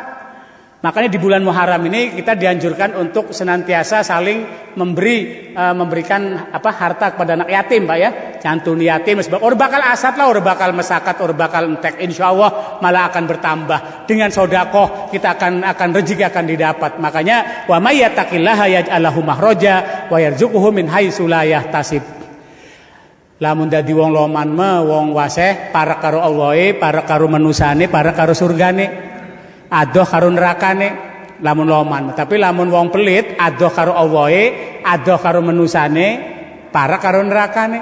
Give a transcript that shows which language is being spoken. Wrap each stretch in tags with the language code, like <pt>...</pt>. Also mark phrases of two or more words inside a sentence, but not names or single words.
<id>Makanya di bulan Muharram ini kita dianjurkan untuk senantiasa saling memberikan harta kepada anak yatim, Pak ya.</id> <jv>Cantun yatim sebab ora bakal asat lah, ora bakal mesakat, ora bakal entek.</jv> <id>Insyaallah malah akan bertambah. Dengan sedekah kita akan rezeki akan didapat.</id> <ar>Makanya ومن يتق الله يجعل له مخرجا ويرزقه من حيث لا يحتسب.</ar> <jv>Lamun dadi wong loman mah wong waseh para karo Allahe, para karo manusane, para karo surgane. Adoh karo nerakane lamun loman. Tapi lamun wong pelit adoh karo Allahe, adoh karo manusane, para karo nerakane.</jv>